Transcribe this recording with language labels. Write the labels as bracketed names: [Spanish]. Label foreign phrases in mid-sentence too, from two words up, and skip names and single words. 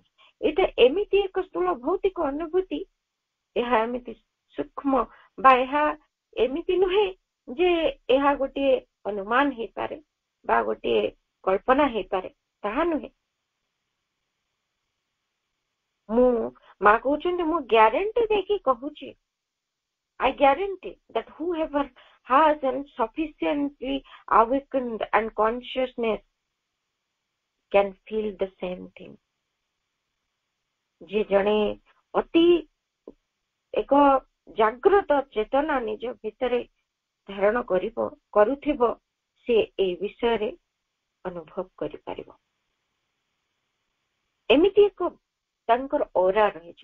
[Odia] ଏଇଟା ଏମିତି ଏକ ସ୍ଥୂଳ ଭୌତିକ ଅନୁଭୂତି, ଏହା ଏମିତି ସୂକ୍ଷ୍ମ ବା ଏହା ଏମିତି ନୁହେଁ ଯେ ଏହା ଗୋଟିଏ ଅନୁମାନ ହେଇପାରେ ବା ଗୋଟିଏ କଳ୍ପନା ହେଇପାରେ, ତାହା ନୁହେଁ। ମୁଁ ମା କହୁଛନ୍ତି ମୁଁ ଗ୍ୟାରେଣ୍ଟି ଦେଇକି କହୁଛି, [English] I guarantee that whoever has and sufficiently awakened and consciousness can feel the same thing. [Odia] ଯେ ଜଣେ ଅତି ଏକ ଜାଗ୍ରତ ଚେତନା ନିଜ ଭିତରେ ଧାରଣ କରୁଥିବ, ସେ এই ବିଷୟରେ ଅନୁଭବ କରିପାରିବ। ଏମିତି ଏକ ତାଙ୍କର ଅରା ରହିଛି।